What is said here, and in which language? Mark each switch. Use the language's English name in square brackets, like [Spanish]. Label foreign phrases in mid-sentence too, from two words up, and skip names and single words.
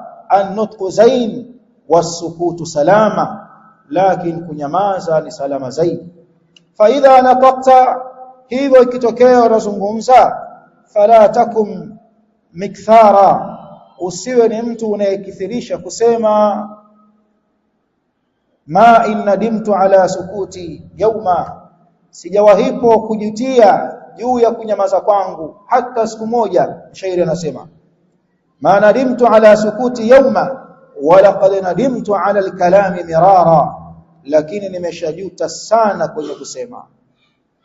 [Arabic] النطق زين والسكوت سلامة, [Swahili] lakini kunyamaza ni salama zaidi. [Arabic] فإذا نطقت, [Swahili] hivyo ikitokea unazungumza, [Arabic] فلا تكن مكثارا, [Swahili] usiwe ni mtu unayekithirisha kusema [Arabic] ما إن ندمت على السكوت يوما, [Swahili] sijawahipo kujutia juu ya kunyamaza kwangu hata siku moja. Shairi anasema [Arabic] ما ندمت على السكوت يوما ولقد ندمت على الكلام مرارا, [Swahili] lakini nimeshajuta sana kwenye kusema.